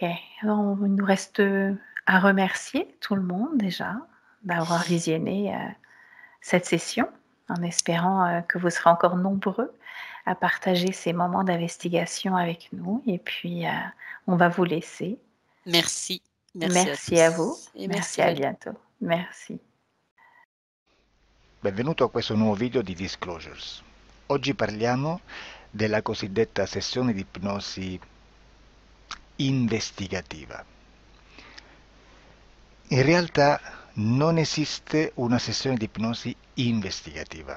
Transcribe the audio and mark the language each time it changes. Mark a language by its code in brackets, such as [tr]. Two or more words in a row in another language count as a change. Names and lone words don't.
[fr] Alors, il nous reste, à remercier tout le monde déjà d'avoir visionné, cette session, en espérant, que vous serez encore nombreux à partager ces moments d'investigation avec nous et puis, on va vous laisser. Merci, merci à Merci à vous. tous et Merci, merci à Valérie. bientôt. Merci. [it] Benvenuto a questo nuovo video di Disclosures. Oggi parliamo della cosiddetta sessione di ipnosi investigativa. In realtà non esiste una sessione di ipnosi investigativa.